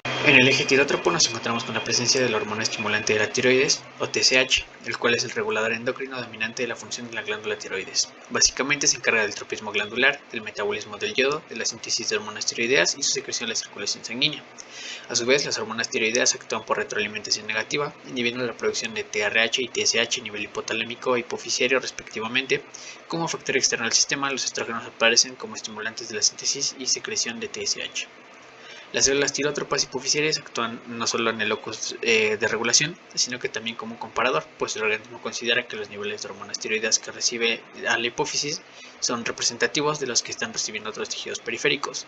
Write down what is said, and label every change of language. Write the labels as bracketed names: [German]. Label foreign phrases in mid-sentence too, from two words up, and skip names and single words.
[Spanish] En el eje tirotropo nos encontramos con la presencia de la hormona estimulante de la tiroides, o TSH, el cual es el regulador endocrino dominante de la función de la glándula tiroides. Básicamente se encarga del tropismo glandular, del metabolismo del yodo, de la síntesis de hormonas tiroideas y su secreción en la circulación sanguínea. A su vez, las hormonas tiroideas actúan por retroalimentación negativa, inhibiendo la producción de TRH y TSH a nivel hipotalámico e hipofisiario respectivamente. Como factor externo al sistema, los estrógenos aparecen como estimulantes de la síntesis y secreción de TSH. Las células tirótropas hipofisiarias actúan no solo en el locus de regulación, sino que también como un comparador, pues el organismo considera que los niveles de hormonas tiroideas que recibe a la hipófisis son representativos de los que están recibiendo otros tejidos periféricos.